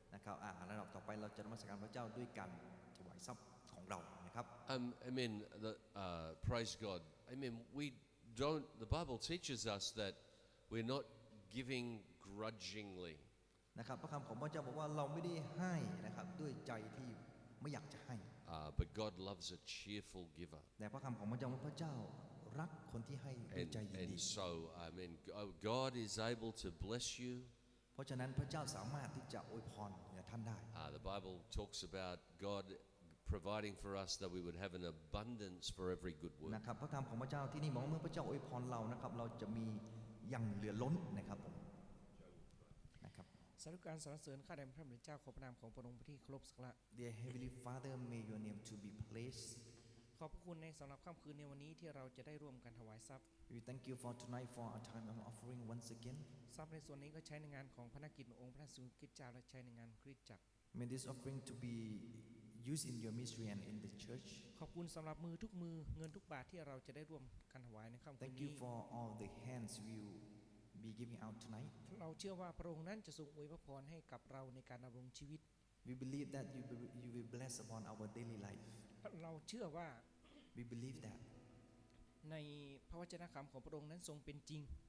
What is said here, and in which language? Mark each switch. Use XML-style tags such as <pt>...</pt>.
<th>นะครับระดับต่อไปเราจะนมัสการพระเจ้าด้วยการถวายทรัพย์ของเรานะครับ</th> <en>Amen. Praise God. Amen. We don't. The Bible teaches us that we're not giving grudgingly.</en> <th>นะครับพระคำของพระเจ้าบอกว่าเราไม่ได้ให้นะครับด้วยใจที่ไม่อยากจะให้</th> <en>But God loves a cheerful giver.</en> <th>แต่พระคำของพระเจ้าว่าพระเจ้ารักคนที่ให้ด้วยใจยิน</th> <en>And</en> <th>ดี</th> <en>so, amen. God is able to bless you.</en> <th>เพราะฉะนั้นพระเจ้าสามารถที่จะอวยพรแก่ท่านได้</th> <en>The Bible talks about God providing for us that we would have an abundance for every good work.</en> <th>นะครับพระคำของพระเจ้าที่นี่บอกว่าเมื่อพระเจ้าอวยพรเรานะครับเราจะมีอย่างเหลือล้นนะครับผมนะครับ สาธุการสรรเสริญข้าแต่พระบิดาเจ้าขอพระนามของพระองค์ที่เคารพสักการะ</th> <en>Dear Heavenly Father may your name to be praised</en> <th>ขอบพระคุณในสำหรับค่ำคืนในวันนี้ที่เราจะได้ร่วมกันถวายทรัพย์</th> <en>We thank you for tonight for our time of offering once again</en> <th>ทรัพย์ในส่วนนี้ก็ใช้ในงานของพระนักกิจองค์พระสุคริสต์เจ้าและใช้ในงานคริสตจักร</th> <en>May this offering to be used in your ministry and in the church</en> <th>ขอบคุณสำหรับมือทุกมือเงินทุกบาทที่เราจะได้ร่วมกันถวายในค่ำคืน</th> <en>Thank</en> <th>นี้</th> <en>you for all the hands we will be giving out tonight</en> <th>เราเชื่อว่าพระองค์นั้นจะทรงอวยพระพรให้กับเราในการดำรงชีวิต</th> <en>We believe that you will bless upon our daily life</en> <th>เราเชื่อว่า</th> <en>We believe that</en> <th>ในพระวจนะคำของพระองค์นั้นทรงเป็นจริง</th>